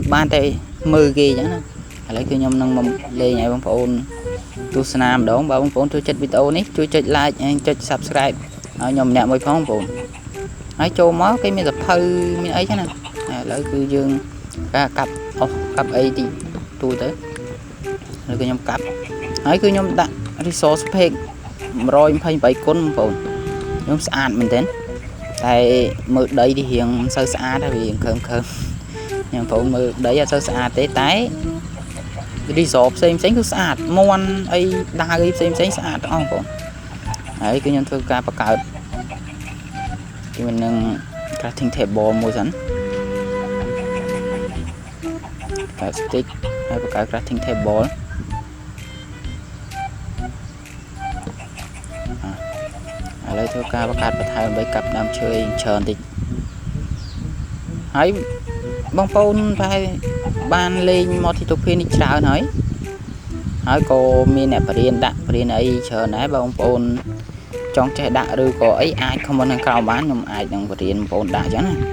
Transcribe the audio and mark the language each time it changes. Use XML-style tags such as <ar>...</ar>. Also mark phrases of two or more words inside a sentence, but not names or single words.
<km>បានតែមើលគេអញ្ចឹងណាឥឡូវគឺខ្ញុំនឹងមកលេងឲ្យបងប្អូនទស្សនាម្ដងបើបងប្អូនចូលចិត្តវីដេអូនេះជួយចុច like ហើយចុច subscribe ឲ្យខ្ញុំម្នាក់មួយផងបងប្អូនហើយចូលមកគេមានសភៅមានអីចឹងណាឥឡូវគឺយើងការកាប់អ ស់កាប់អីទីទូទៅហើយគឺខ្ញុំកាប់ហើយគឺខ្ញុំដាក់</km> <en>resource pack</en> <km>128 គុណបងប្អូនខ្ញុំស្អាតមែនទែនតែមើលដីទីរៀងមិនសូវស្អាតទេវាខើមខ្ញុំបងប្អូនមើលដីអត់សូវស្អាតទេតែ resource ផ្សេងគឺស្អាតមន់អីដាវអីផ្សេងស្អាតទាំងអស់បងប្អូនហើយគឺខ្ញុំធ្វើការបង្កើតជាមួយនឹង</km> <en>crafting table</en> <km>មួយសិន កើត stick ហើយបង្កើត</km> <en>crafting table</en> <km>ឥឡូវធ្វើការបង្កើតបន្ថែមដើម្បីកាប់ដើមឈើច្រើនតិចហើយបងប្អូនតែបានលេង multi-topic នេះច្រើនហើយក៏មានអ្នកបរៀនដាក់បរៀនអីច្រើនដែរបងប្អូនចង់ចេះដាក់ឬក៏អីអាច comment ខាងក្រោមបានខ្ញុំអាចនឹងបរៀនបងប្អូនដាក់អញ្ចឹងណា</km>